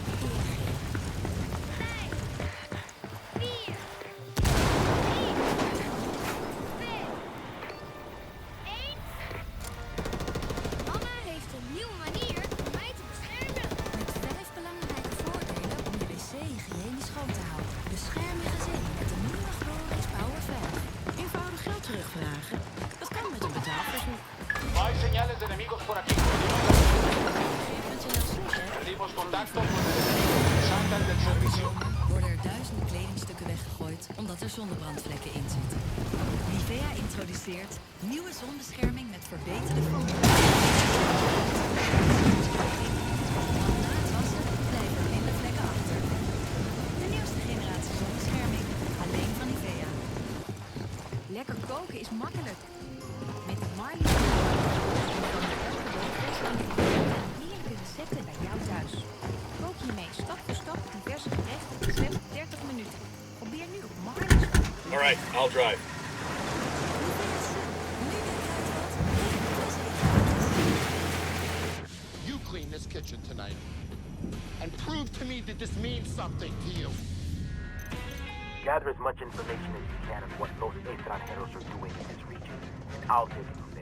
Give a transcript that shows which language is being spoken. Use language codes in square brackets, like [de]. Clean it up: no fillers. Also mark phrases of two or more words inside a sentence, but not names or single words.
[nl] Mama heeft een nieuwe manier om mij te beschermen. Met 5 belangrijke voordelen om je wc hygiënisch schoon te houden. Bescherm je gezin met de nieuwe Glorious Power 5. Eenvoudig geld terugvragen. Dat kan met een betaalverzoek. [es] Hay señales de enemigos por aquí. Perdimos contacto con el enemigo. Saltan del servicio. [nl] Worden er duizenden kledingstukken weggegooid omdat er zonnebrandsvlekken in zitten. Nivea introduceert nieuwe zonbescherming met verbeterde foam. Na het wassen blijven er minder vlekken achter. De nieuwste generatie zonbescherming, alleen van Nivea. Lekker koken is makkelijk. Met de Marley heerlijke recepten bij jou thuis. Kook je mee stap voor stap diverse gerechten in slechts 30 minuten. Probeer [en] right, I'll drive. You clean this kitchen tonight. And prove to me that this means something to you. Gather as much information as you can on what those extranjeros are doing in this region, and I'll take it from there.